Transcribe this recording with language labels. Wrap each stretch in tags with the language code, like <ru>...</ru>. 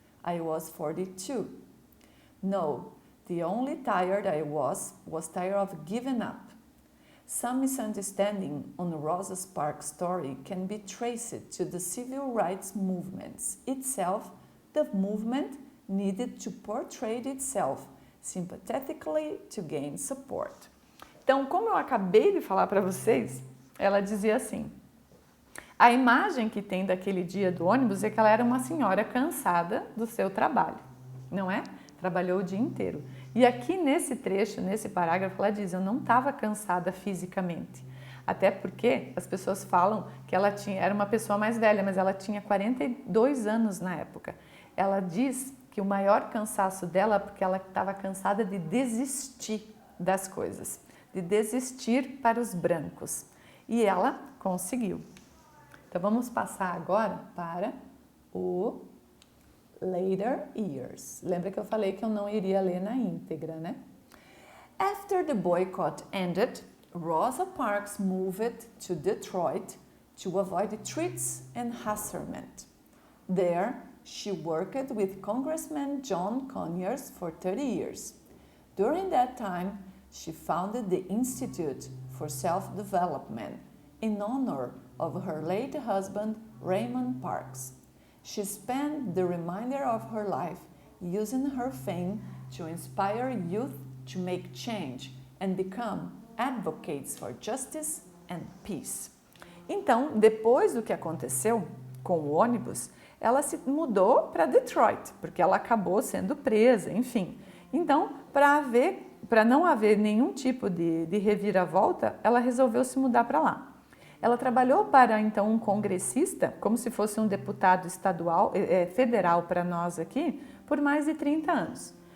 <en>I was 42. No, the only tired I was tired of giving up." Some misunderstanding on Rosa Parks' story can be traced to the civil rights movement itself. The movement needed to portray itself sympathetically to gain support.</en> <pt>Então, como eu acabei de falar para vocês, ela dizia assim: a imagem que tem daquele dia do ônibus é que ela era uma senhora cansada do seu trabalho, não é? Trabalhou o dia inteiro. E aqui nesse trecho, nesse parágrafo, ela diz: eu não estava cansada fisicamente. Até porque as pessoas falam que ela era uma pessoa mais velha, mas ela tinha 42 anos na época. Ela diz que o maior cansaço dela é porque ela estava cansada de desistir das coisas, de desistir para os brancos. E ela conseguiu. Então vamos passar agora para o</pt> <en>Later Years.</en> <pt>Lembra que eu falei que eu não iria ler na íntegra, né?</pt> <en>After the boycott ended, Rosa Parks moved to Detroit to avoid threats and harassment. There, she worked with Congressman John Conyers for 30 years. During that time, she founded the Institute for Self-Development in honor of her late husband, Raymond Parks. She spent the remainder of her life using her fame to inspire youth to make change and become advocates for justice and peace.</en> <pt>Então, depois do que aconteceu com o ônibus, ela se mudou para Detroit, porque ela acabou sendo presa, enfim. Então, para não haver nenhum tipo de reviravolta, ela resolveu se mudar para lá. Ela trabalhou para, então, um congressista, como se fosse um deputado estadual, federal para nós aqui, por mais de 30 anos.</pt>